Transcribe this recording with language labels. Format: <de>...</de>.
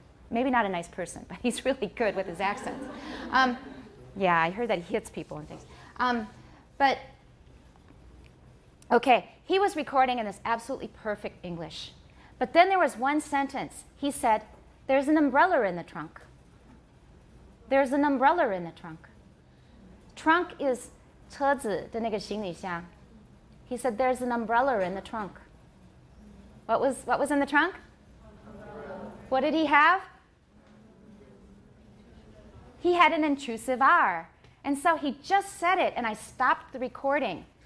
<en>Maybe not a nice person, but he's really good with his accents. Yeah, I heard that he hits people and things. But, okay, he was recording in this absolutely perfect English. But then there was one sentence. He said, there's an umbrella in the trunk. There's an umbrella in the trunk. Trunk is</en> <zh>车子的那个行李箱.</zh> <en>He said, there's an umbrella in the trunk. What was in the trunk? What did he have? He had an intrusive R. And so he just said it, and I stopped the recording.</en>